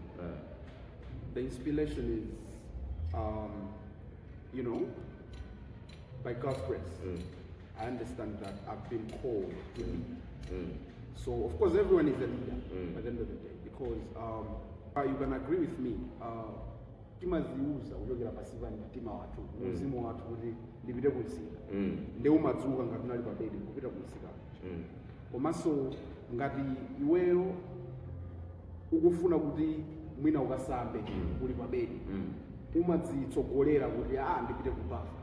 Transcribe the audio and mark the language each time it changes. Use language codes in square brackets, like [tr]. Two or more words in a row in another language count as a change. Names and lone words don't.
[en] The inspiration is, by God's grace. I understand that I've been called to lead. So, of course, everyone is a leader at the end of the day, because you can agree with me. [ny] Timaziuza kujogera pasiva mtima watu mzimu watu kuti ndipite kunsika ndi umadzuka ngati unali pa bedi kupita kunsika komanso ngati iweyo ukufuna kuti mwina ukasambe uli pa bedi umadzitsogolera kuti ndipite kubafa